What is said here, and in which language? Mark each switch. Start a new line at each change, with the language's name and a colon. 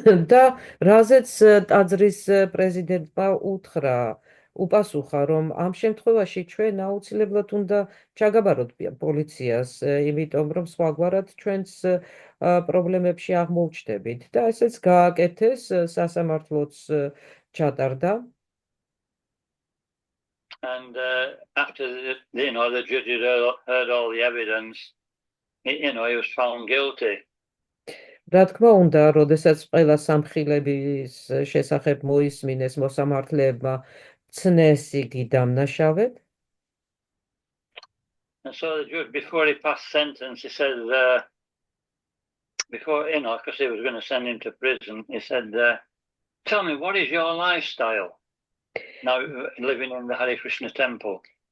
Georgian: და რაზეც ტაძრის პრეზიდენტმა უთხრა, უპასუხა, რომ ამ შემთხვევაში ჩვენ აუცილებლად უნდა ჩაგაბაროთ პოლიციას, იმიტომ რომ სხვაგვარად ჩვენს პრობლემებში აღმოუჩნდებით. და ესეც გააკეთეს, სასამართლოც ჩატარდა.
English: And after the judges heard all the evidence, he was found guilty.
Georgian: რა თქმა უნდა, როდესაც ყველა სამხილების შესახებ მოისმინეს მოსამართლეებმა ცნეს იგი დამნაშავედ.
English: And so the judge, before he passed sentence, he said, before, because he was going to send him to prison, he said, tell me, what is your lifestyle now living in the Hare Krishna temple?